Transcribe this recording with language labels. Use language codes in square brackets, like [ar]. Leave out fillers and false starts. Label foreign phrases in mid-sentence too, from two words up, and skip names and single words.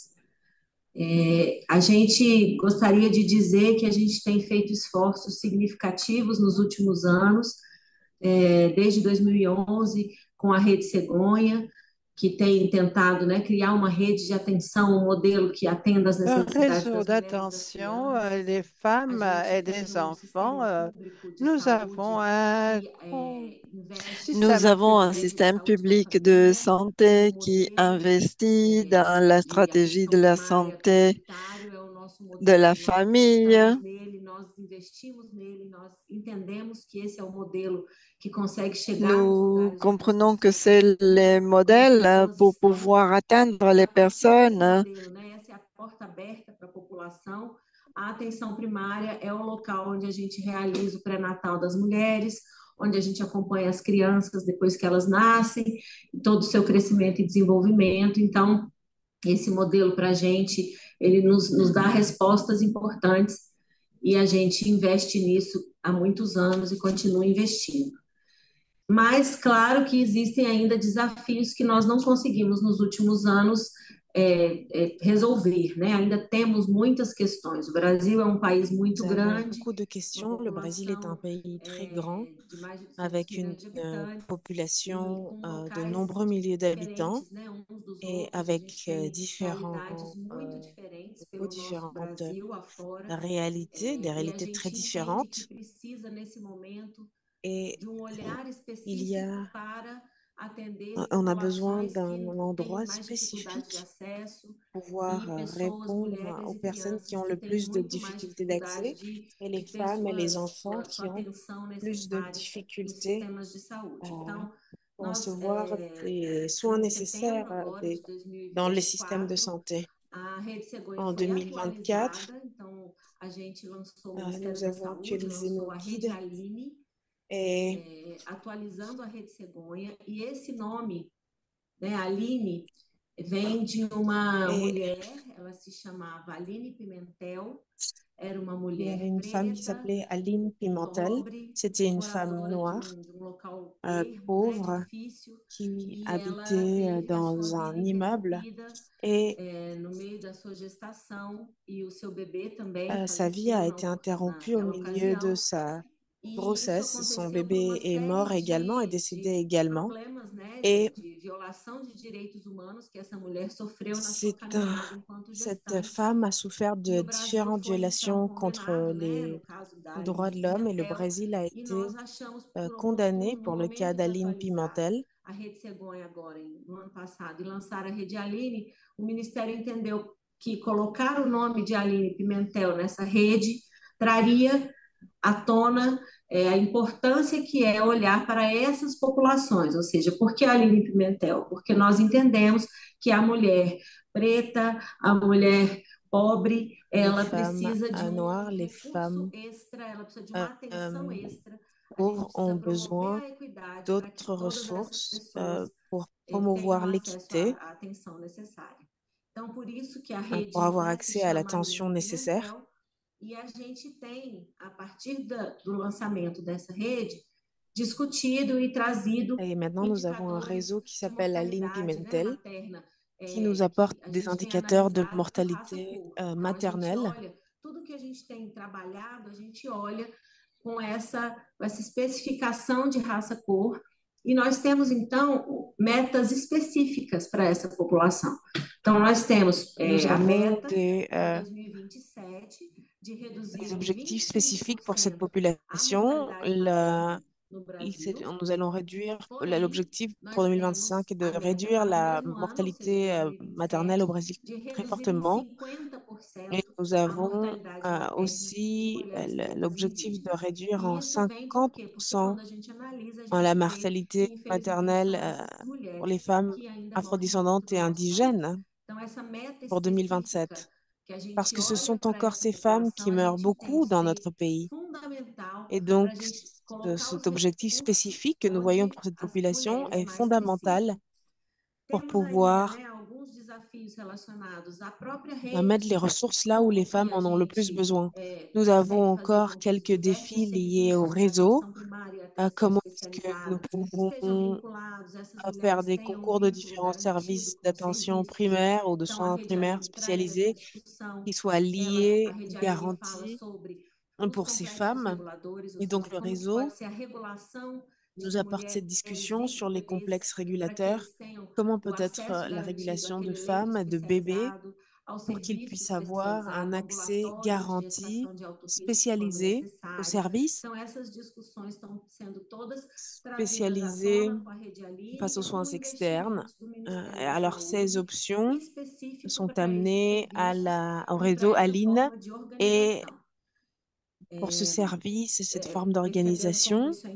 [pt] A gente gostaria de dizer que a gente tem feito esforços significativos nos últimos anos, desde 2011, com a Rede Cegonha, que tem tentado, né, criar uma rede de atenção, um modelo que atenda às necessidades das [fr] réseau [pt] mulheres. [fr] d'attention des femmes et des enfants. Nous avons Nous avons un système public de santé qui investit dans la stratégie de la santé [pt] nosso [fr] de la [pt] modelo, nós [fr] famille. [pt] acreditamos nele, nós investimos nele, nós entendemos que esse é o modelo que consegue chegar nos [fr] Nous [pt] lugares onde as [fr] comprenons que [pt] pessoas [fr] c'est le [pt] precisam, onde as [fr] modèle [pt] pessoas [fr] pour [pt] estão. [fr] pouvoir atteindre [pt] E [fr] les [pt] a partir desse [fr] personnes. [pt] modelo, né, essa é a porta aberta para a população. A atenção primária é o local onde a gente realiza o pré-natal das mulheres, onde a gente acompanha as crianças depois que elas nascem, todo o seu crescimento e desenvolvimento. Então, esse modelo para a gente, ele nos dá respostas importantes e a gente investe nisso há muitos anos e continua investindo. Mas, claro que existem ainda desafios que nós não conseguimos nos últimos anos resolver, né? Ainda temos muitas questões. O Brasil é um país muito [fr] Nous avons [pt] grande, [fr] beaucoup de [pt] uma [fr] questions. Le Brésil est un [pt] população [fr] pays très grand [pt] de mais de 200 [fr] avec une [pt] milhões de habitantes e [fr] population [pt] com [fr] de [pt] locais [fr] nombreux milliers d'habitants [pt] diferentes, né, uns dos [fr] et [pt] outros. A [fr] avec [pt] gente tem realidades [fr] différents, [pt] muito diferentes [fr] beaucoup [pt] pelo nosso [fr] différentes [pt] Brasil afora, [fr] réalités, des [pt] e a [fr] réalités très [pt] gente entende que [fr] différentes. [pt] precisa, nesse momento, [fr] Et [pt] de olhar [fr] il y [pt] específico [fr] a, [pt] para atender [fr] on a besoin [pt] populações [fr] d'un [pt] que têm [fr] endroit [pt] mais dificuldade de [fr] spécifique [pt] acesso [fr] pour pouvoir [pt] e pessoas, [fr] répondre [pt] mulheres [fr] aux [pt] e [fr] personnes qui [pt] crianças [fr] ont [pt] que [fr] le [pt] têm [fr] plus de [pt] muito mais [fr] difficultés [pt] dificuldade [fr] d'accès et les [pt] de ter [fr] femmes et les enfants [pt] sua [fr] qui ont [pt] atenção [fr] plus de [pt] necessária nos [fr] difficultés [pt] sistemas de saúde. euh, Então, [fr] pour [pt] nós, [fr] recevoir des soins [pt] em [fr] nécessaires [pt] setembro agora de [fr] dans les systèmes de [pt] 2024, [fr] santé. [pt] a Rede Cegonha [fr] En [pt] foi [fr] 2024, [pt] atualizada, então a gente lançou, o Ministério [fr] nous [pt] da [fr] avons [pt] Saúde [fr] actualisé [pt] lançou [fr] nos [pt] a Rede [fr] guides [pt] Aline, [fr] et [pt] atualizando a Rede Cegonha, e esse nome, né, Aline, vem de uma [fr] Et [pt] mulher, ela se chamava Aline Pimentel, era uma [fr] il y [pt] mulher [fr] avait une femme qui [pt] preta, [fr] s'appelait Aline Pimentel. [pt] pobre, [fr] C'était une femme [pt] moradora [fr] noire, [pt] de local ermo, né, [fr] pauvre, [pt] difícil, [fr] qui [pt] e ela [fr] habitait [pt] teve a sua [fr] dans un [pt] vida [fr] immeuble [pt] interrompida [fr] et [pt] no meio da sua gestação, e o seu bebê também [fr] sa vie [pt] faleceu [fr] a été interrompue au [pt] naquela [fr] milieu de [pt] ocasião. [fr] sa [pt] E isso [fr] grossesse. Son [pt] aconteceu por uma [fr] bébé est [pt] série [fr] mort également, est décédé [pt] de [fr] également. [pt] problemas, né, [fr] Et [pt] de violação de direitos humanos que essa mulher sofreu na sua [fr] c'est un- [pt] caminhada enquanto [fr] cette [pt] gestante. [fr] femme a souffert [pt] E [fr] de [pt] o Brasil [fr] différentes [pt] foi então [fr] violations contre [pt] condenado, né, no [fr] les [pt] caso da [fr] droits [pt] Aline [fr] de l'homme et le [pt] Pimentel, [fr] Brésil a [pt] e [fr] été [pt] nós achamos por [fr] condamné [pt] oportuno, no [fr] pour le cas [pt] momento de [fr] d'Aline [pt] atualizar [fr] Pimentel. [pt] a Rede Cegonha agora, no ano passado, e lançar a Rede Aline, o Ministério entendeu que colocar o nome de Aline Pimentel nessa rede traria à tona a importância que é olhar para essas populações, ou seja, por que a Aline Pimentel? Porque nós entendemos que a mulher preta, a mulher pobre, [fr] Les [pt] ela [fr] femmes [pt] precisa de [fr] noires, les [pt] recurso [fr] femmes [pt] extra, ela precisa de uma euh, atenção euh, extra. A gente [fr] pauvres [pt] precisa [fr] ont [pt] promover [fr] besoin [pt] a equidade para que [fr] d'autres [pt] todas essas [fr] ressources [pt] pessoas [fr] pour [pt] tenham [fr] promouvoir [pt] acesso [fr] l'équité, [pt] à atenção necessária. Então, por isso que a [fr] pour [pt] rede, [fr] avoir [pt] né, se [fr] accès à [pt] chama [fr] l'attention [pt] Aline [fr] nécessaire. [pt] Pimentel, e a gente tem, a partir do lançamento dessa rede, discutido e trazido [fr] Et maintenant, nous avons un [pt] indicadores [fr] réseau qui [pt] de [fr] s'appelle Aline [pt] mortalidade, né, [fr] Pimentel, [pt] materna, [fr] qui nous [pt] que [fr] apporte [pt] a [fr] des [pt] gente tem [fr] indicateurs de [pt] analisado por [fr] mortalité [pt] raça-cor. Então, a gente [fr] maternelle. [pt] olha, tudo que a gente tem trabalhado, a gente olha com essa especificação de raça-cor, e nós temos, então, metas específicas para essa população. Então, nós temos [fr] Nous [pt] a [fr] avons [pt] meta para 2027 de reduzir [fr] des [pt] em [fr] objectifs spécifiques pour cette [pt] 25% a [fr] population. [pt] mortalidade materna no Brasil. [fr] Nous allons réduire, [pt] Porém, [fr] l'objectif pour [pt] nós temos [fr] 2025 est de [pt] a meta [fr] réduire [pt] para o [fr] la [pt] mesmo ano, ou seja, [fr] mortalité maternelle [pt] 2027, [fr] au Brésil [pt] de [fr] très [pt] reduzir em [fr] fortement. Et [pt] 50% [fr] nous [pt] a [fr] avons [pt] mortalidade materna de [fr] aussi [pt] mulheres pretas [fr] l'objectif de [pt] indígenas. [fr] réduire [pt] E [fr] en [pt] isso vem por quê? Porque [fr] 50% [pt] quando a gente analisa, a [fr] la [pt] gente vê que, [fr] mortalité [pt] infelizmente, [fr] maternelle [pt] são essas [fr] pour les [pt] mulheres [fr] femmes [pt] que ainda morrem [fr] afrodescendantes [pt] muito [fr] et [pt] no nosso país. [fr] indigènes [pt] Então, essa meta [fr] pour [pt] específica [fr] 2027. [pt] que a [fr] Parce [pt] gente [fr] que ce [pt] olha [fr] sont [pt] para [fr] encore [pt] essa [fr] ces femmes qui [pt] população, a [fr] meurent [pt] gente entende [fr] beaucoup dans [pt] ser [fr] notre pays. [pt] fundamental [fr] Et [pt] para [fr] donc, [pt] a gente colocar os [fr] cet objectif [pt] recursos [fr] spécifique que nous voyons [pt] onde [fr] pour cette [pt] as [fr] population [pt] mulheres [fr] est [pt] mais precisam. [fr] fondamental pour [pt] Temos ainda, [fr] pouvoir [pt] né, alguns desafios relacionados à própria [fr] mettre [pt] rede, [fr] les ressources là où [pt] como [fr] les femmes [pt] que a [fr] en ont le plus [pt] gente [fr] besoin. Nous avons [pt] consegue fazer [fr] encore [pt] com que os [fr] quelques [pt] diversos [fr] défis liés au [pt] serviços, né, [fr] réseau. [pt] atenção primária e atenção [fr] Comment est-ce que nous [pt] especializada, estejam [fr] pouvons [pt] vinculados, essas [fr] faire [pt] mulheres [fr] des [pt] tenham um [fr] concours de [pt] vínculo [fr] différents [pt] garantido [fr] services [pt] com os [fr] d'attention [pt] serviços. [fr] primaire ou de [pt] Então, a [fr] soins [pt] Rede [fr] primaires [pt] Aline traz essa [fr] spécialisés [pt] discussão. [fr] qui soient [pt] A [fr] liés, [pt] Rede Aline fala [fr] garantis [pt] sobre os [fr] pour ces [pt] complexos [fr] femmes. [pt] reguladores, ou [fr] Et donc [pt] seja, [fr] le [pt] como que pode [fr] réseau [pt] ser a regulação [fr] nous [pt] de [fr] apporte cette [pt] mulheres [fr] discussion [pt] e [fr] sur les [pt] bebês [fr] complexes [pt] para que [fr] régulateurs. [pt] eles tenham [fr] Comment [pt] o [fr] peut être [pt] acesso [fr] la [pt] garantido [fr] régulation de [pt] àquele leite [fr] femmes, de bébés, [pt] especializado, [fr] pour qu'ils puissent avoir un accès garanti, spécialisé aux services, spécialisé face aux soins externes. Alors, ces options sont amenées au réseau Aline et pour ce service et cette forme d'organisation.